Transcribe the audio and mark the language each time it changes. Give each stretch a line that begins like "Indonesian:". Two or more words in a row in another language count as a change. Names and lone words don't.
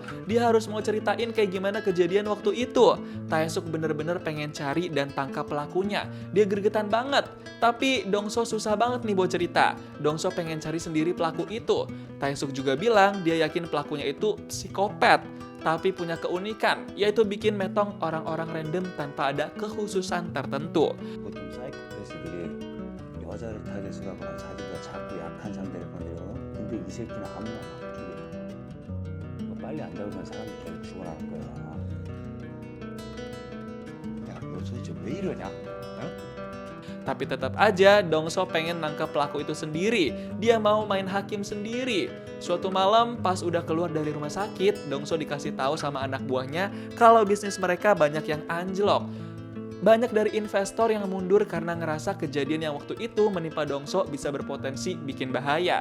Indonesian: Dia harus mau ceritain kayak gimana kejadian waktu itu. Taesuk bener-bener pengen cari dan tangkap pelakunya. Dia gregetan banget. Tapi Dongso susah banget nih buat cerita. Dongso pengen cari sendiri pelaku itu. Taesuk juga bilang dia yakin pelakunya itu psikopat. Tapi punya keunikan, yaitu bikin metong orang-orang random tanpa ada kekhususan tertentu.
Korean: 보통 사이코패스들이 여자를 타겟으로하거나 자기가 자꾸 약한 상대를 건드려. 근데 이 새끼는 아무나 막 죽여. 이거 빨리 안 잡으면 사람이 계속 죽어나갈 거야. 야, 너 도대체 왜 이러냐? 어?
Indonesian: Tapi tetap aja Dongso pengen nangkap pelaku itu sendiri. Dia mau main hakim sendiri. Suatu malam pas udah keluar dari rumah sakit, Dongso dikasih tahu sama anak buahnya kalau bisnis mereka banyak yang anjlok. Banyak dari investor yang mundur karena ngerasa kejadian yang waktu itu menimpa Dongso bisa berpotensi bikin bahaya.